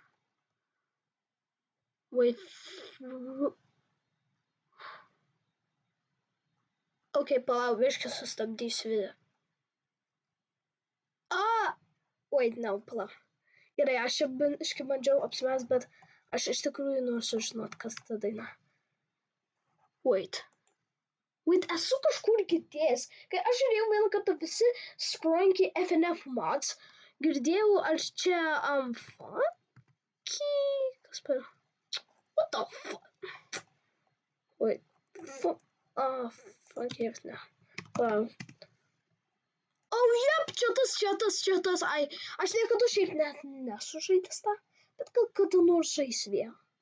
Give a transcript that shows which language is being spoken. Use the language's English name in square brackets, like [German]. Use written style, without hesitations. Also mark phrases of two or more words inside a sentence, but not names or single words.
[English] Wait. [Lithuanian] Ok, palauk, biškį sustabdysiu video. [English] Wait, no, [Lithuanian] palauk. Gerai, aš čia biškį bandžiau apsimest, bet aš iš tikrųjų noriu sužinot, kas ta daina. Wait, esu kažkur girdėjęs, kai aš žiūrėjau vieną kartą visi Skroinky FNF mods, girdėjau, ar čia, Funky, kas per, [English] what the fuck, wait, [Lithuanian] Funky FNF, wow, jep, čia tas, aš niekada šiaip net nesu žaidęs tą, bet gal kada nors žaisiu vėl.